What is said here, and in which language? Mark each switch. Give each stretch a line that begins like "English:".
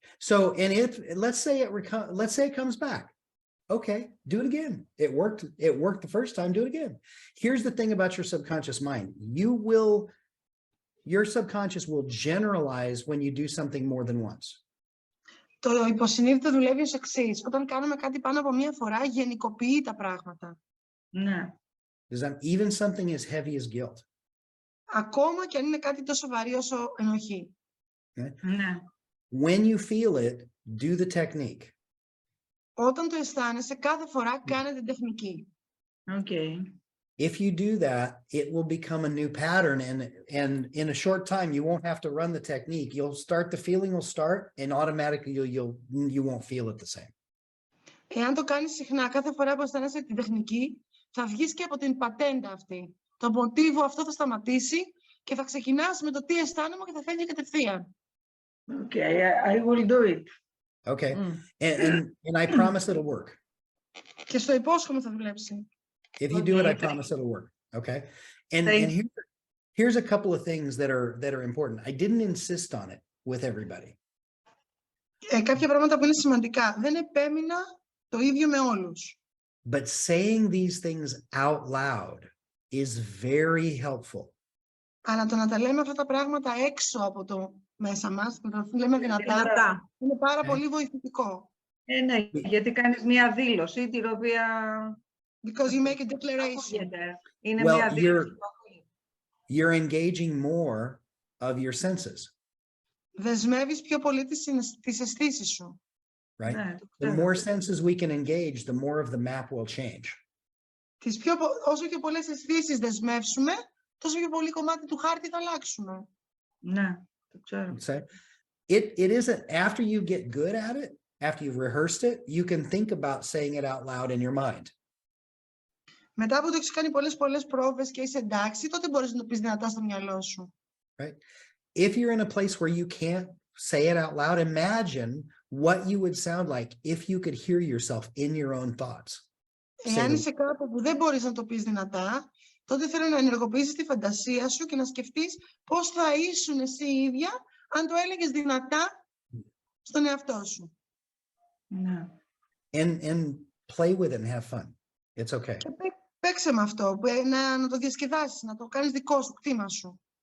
English: So, and if let's say it comes back. Okay, do it again. It worked the first time, do it again. Here's the thing about your subconscious mind. Your subconscious will generalize when you do something more than once.
Greek: Το υποσυνείδητο δουλεύει ως εξής. Όταν κάνουμε κάτι πάνω από μία φορά, γενικοποιεί τα πράγματα. Ναι.
English: Even something as heavy as guilt.
Greek: Ακόμα και αν είναι κάτι τόσο βαρύ όσο ενοχή. Ναι.
English: When you feel it, do the technique.
Greek: Όταν το αισθάνεσαι, κάθε φορά κάνε την τεχνική.
English: Okay. If you do that, it will become a new pattern, and in a short time, you won't have to run the technique. The feeling will start, and automatically you won't feel it the same.
Greek: Εάν το κάνεις συχνά, κάθε φορά που αισθάνεσαι την τεχνική, θα βγεις και από την πατέντα αυτή. Το μοτίβο αυτό θα σταματήσει και θα ξεκινάς με το τι αισθάνομαι και θα φεύγει κατευθείαν.
English: Okay, I will do it. Okay. And I promise it'll work.
Greek: Και στο υπόσχομαι θα δουλέψει.
English: If you do it, I Okay. promise it'll work. Okay. And Thank here's a couple of things that are important. I didn't insist on it with everybody.
Greek: Κάποια πράγματα που είναι σημαντικά. Δεν επέμεινα το ίδιο με όλους.
English: But saying these things out loud is very helpful.
Greek: Αλλά το να τα λέμε αυτά τα πράγματα έξω από το μέσα μας, να τα λέμε δυνατά, είναι πάρα πολύ βοηθητικό. Ναι, γιατί κάνεις μία δήλωση, την οποία...
English: Because you make a declaration.
Greek: Είναι
English: Well,
Greek: μία δήλωση.
English: You're engaging more of your senses,
Greek: Δεσμεύεις πιο πολύ τις αισθήσεις σου.
English: right?
Greek: Ναι,
English: The more senses we can engage, the more of the map will change.
Greek: Όσο πιο πολλές αισθήσεις δεσμεύσουμε, τόσο πιο πολύ κομμάτι του χάρτη θα αλλάξουμε. Ναι, το ξέρω.
English: So it isn't, after you get good at it, after you've rehearsed it, you can think about saying it out loud in your mind.
Greek: Μετά που το έχεις κάνει πολλές πρόβες και είσαι εντάξει, τότε μπορείς να το πεις δυνατά στο μυαλό σου.
English: Right? If you're in a place where you can't say it out loud, imagine what you would sound like if you could hear yourself in your own thoughts.
Greek: Εάν είσαι κάπου που δεν μπορείς να το πεις δυνατά, τότε θέλω να ενεργοποιήσεις τη φαντασία σου και να σκεφτείς πώς θα ήσουν εσύ ίδια αν το έλεγες δυνατά στον εαυτό σου. Ναι.
English: And play with it and have fun. It's okay.
Greek: Και παίξε με αυτό, να το διασκεδάσεις, να το κάνεις δικό σου, κτήμα σου.